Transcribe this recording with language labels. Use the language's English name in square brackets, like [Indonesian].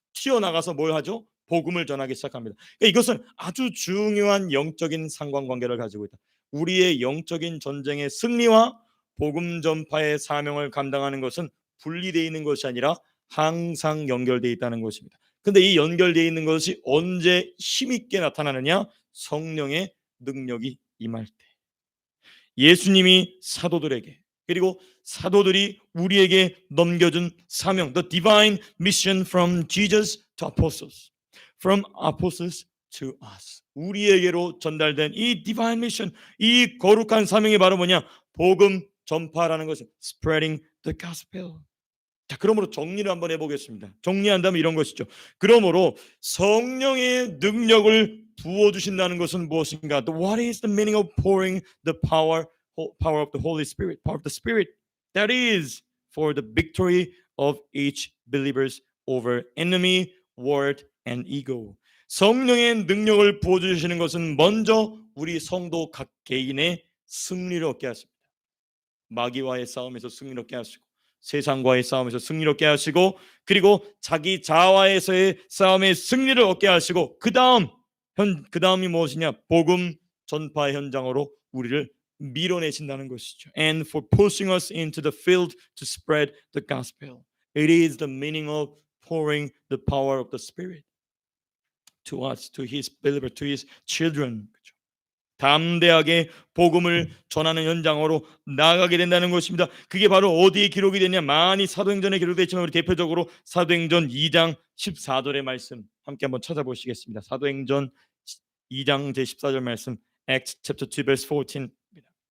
[Korean] 튀어나가서 뭘 하죠? 복음을 전하기 시작합니다. 그러니까 이것은 아주 중요한 영적인 상관관계를 가지고 있다. 우리의 영적인 전쟁의 승리와 복음 전파의 사명을 감당하는 것은 분리되어 있는 것이 아니라 항상 연결되어 있다는 것입니다. 근데 이 연결되어 있는 것이 언제 힘있게 나타나느냐? 성령의 능력이 임할 때. 예수님이 사도들에게, 그리고 사도들이 우리에게 넘겨준 사명, [English] the divine mission from Jesus to apostles, from apostles to us. [Korean] 우리에게로 전달된 이 [English] divine mission, [Korean] 이 거룩한 사명이 바로 뭐냐? 복음 전파라는 것은 [English] spreading the gospel. [Korean] 자, 그러므로 정리를 한번 해보겠습니다. 정리한다면 이런 것이죠. 그러므로 성령의 능력을 부어주신다는 것은 무엇인가? [English] What is the meaning of pouring the power of the Holy Spirit, power of the Spirit? That is for the victory of each believers over enemy, world, and ego. [Korean] 성령의 능력을 부어주시는 것은 먼저 우리 성도 각 개인의 승리를 얻게 하십니다. 마귀와의 싸움에서 승리롭게 하시고, 세상과의 싸움에서 승리롭게 하시고, 그리고 자기 자아와에서의 싸움에 승리를 얻게 하시고, 그 다음이 무엇이냐? 복음 전파 현장으로 우리를 밀어내신다는 것이죠. [English] And for pushing us into the field to spread the gospel. It is the meaning of pouring the power of the Spirit to us, to His believer, to His children. [Korean] 그렇죠? 담대하게 복음을 전하는 현장으로 나아가게 된다는 것입니다. 그게 바로 어디에 기록이 되냐? 많이 사도행전에 기록되어 있지만 우리 대표적으로 사도행전 2장 14절의 말씀 함께 한번 찾아보시겠습니다. 사도행전 2장 제14절 말씀, [English] Acts chapter 2 verse 14 [Korean] 입니다.